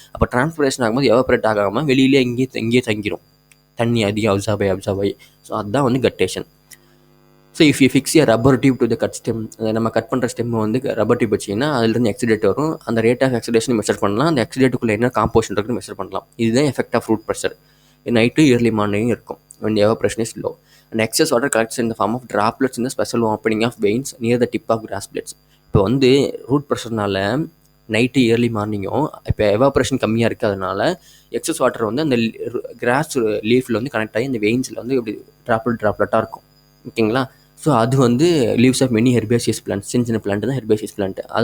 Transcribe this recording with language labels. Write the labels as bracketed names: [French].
[Tamil] அப்போ டிரான்ஸ்பிரேஷன் ஆகும்போது எவாப்ரேட் ஆகாமல் வெளியிலே இங்கேயே தங்கிடும், தண்ணி அதிகம் அப்சார்ப் ஆகி. ஸோ அதுதான் வந்து கட்டேஷன். [English] so if you fix a rubber tube to the cut stem, [Tamil] அதை நம்ம கட் பண்ணுற ஸ்டெம்மை வந்து ரப்பர் டியூப் வச்சிங்கன்னா அதுலேருந்து எக்ஸிடேட் வரும். அந்த ரேட் ஆஃப் எக்ஸிடேஷன் மெஷர் பண்ணலாம், அந்த எக்ஸிடேட்டுக்குள்ளே என்ன காம்போசிஷன் இருக்குன்னு மெஷர் பண்ணலாம். இதுதான் effect of root pressure. Night early morning இருக்கும் [English] when the evaporation is low and excess water collects in the form of droplets in the special opening of veins near the tip of grass blades. [Tamil] இப்போ வந்து root ப்ரெஷர்னால night yearly மார்னிங்கும் இப்போ evaporation கம்மியாக இருக்குது, அதனால excess water வந்து அந்த cross லீஃபில் வந்து connect ஆகி அந்த வெயின்ஸில் வந்து இப்படி ட்ராப்லெட்டாக இருக்கும். ஓகேங்களா? ஸோ அது வந்து லீவ்ஸ் ஆஃப் மெனி ஹெர்பேசியஸ் பிளான்ட். சின்ன பிளான்ட் தான் ஹெர்பேசியஸ் பிளான்ட்.